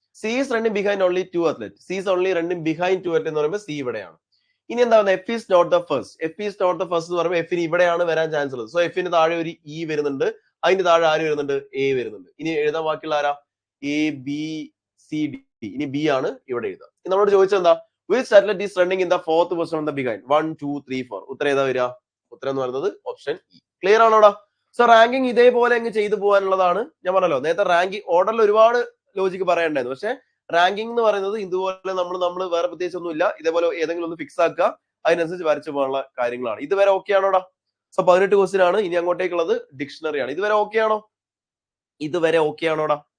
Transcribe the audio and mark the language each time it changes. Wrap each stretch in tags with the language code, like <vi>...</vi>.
<en>C is running behind only 2 athletes. C is only running behind 2 athletes</en> <ml>എന്ന് പറയുമ്പോൾ C ഇവിടെയാണ്. ഇനി എന്താ പറയുന്നത്?</ml> <en>F is not the first. F is not the first</en> <ml>എന്ന് പറയുമ്പോൾ F ന് ഇവിടെയാണ് വരാൻ ചാൻസ് ഉള്ളത്. സോ F ന് താഴെ ഒരു E വരുന്നുണ്ട്, അതിന് താഴെ ആര് വരുന്നുണ്ട്? A വരുന്നുണ്ട്. ഇനി എഴുതാൻ ബാക്കിയുള്ള ആരാ? A B C D. ഇനി B ആണ് ഇവിടെ എഴുതുക. നമ്മളോട് ചോദിച്ചത് എന്താ?</ml> <en>Which athlete is running in the fourth position on the behind?</en> <ml>1 2 3 4. ഉത്തരം ഏതാ വരിക? ഉത്തരം എന്ന് പറയുന്നത് option E. Clear ആണോടാ? So ranking ഇതേപോലെ അങ്ങ് ചെയ്തു പോകാനുള്ളതാണ്. ഞാൻ പറഞ്ഞല്ലോ നേരത്തെ റാങ്കിങ് ഓർഡറിൽ ഒരുപാട് ലോജിക്ക് പറയണ്ടായിരുന്നു. പക്ഷെ റാങ്കിങ് എന്ന് പറയുന്നത് ഇതുപോലെ നമ്മൾ വേറെ പ്രത്യേകിച്ച് ഒന്നുമില്ല. ഇതേപോലെ ഏതെങ്കിലും ഒന്ന് ഫിക്സ് ആക്കുക, അതിനനുസരിച്ച് വരച്ചു പോകാനുള്ള കാര്യങ്ങളാണ്. ഇതുവരെ ഓക്കെ ആണോടാ? സോ 18 ക്വസ്റ്റ്യൻ ആണ്. ഇനി അങ്ങോട്ടേക്കുള്ളത് ഡിക്ഷണറി ആണ്. ഇതുവരെ ഓക്കെ ആണോ? ഇതുവരെ ഓക്കെ ആണോടാ?</ml>